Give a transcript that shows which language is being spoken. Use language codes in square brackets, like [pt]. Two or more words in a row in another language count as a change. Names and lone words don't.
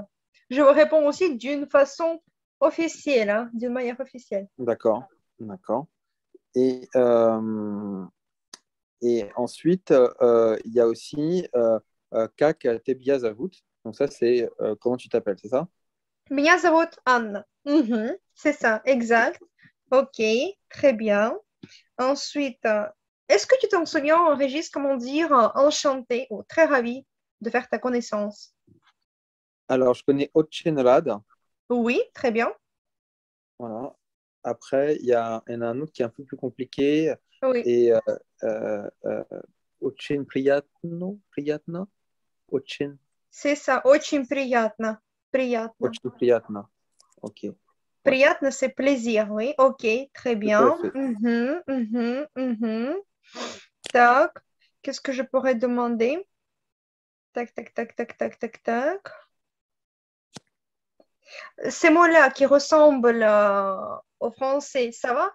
[fr] Je vous réponds aussi d'une façon officielle, hein, d'une manière officielle. D'accord, d'accord. Et, et ensuite, il y a aussi [ru] Как тебя зовут. [fr] Donc, ça, c'est comment tu t'appelles, c'est ça? [ru] Меня зовут Anna. [fr] Mhm, c'est ça, exact. Ok, très bien. Ensuite, est-ce que tu t'en souviens, Régis, comment dire enchanté ou très ravi de faire ta connaissance? Alors, je connais [ru] Очень рад. [fr] Oui, très bien. Voilà. Après, il y en a un autre qui est un peu plus compliqué. Oui, Et [ru] Очень приятно? [fr] Otchen, c'est ça. [ru] Очень приятно. Приятно. Очень приятно. [fr] Ok. Ouais, Приятно, c'est plaisir, oui. Ok, très tout à bien. fait. Mhm, mhm, mhm. Tac. Qu'est-ce que je pourrais demander? Tac, tac, tac, tac, tac, tac, tac. Ces mots-là qui ressemblent au français, ça va?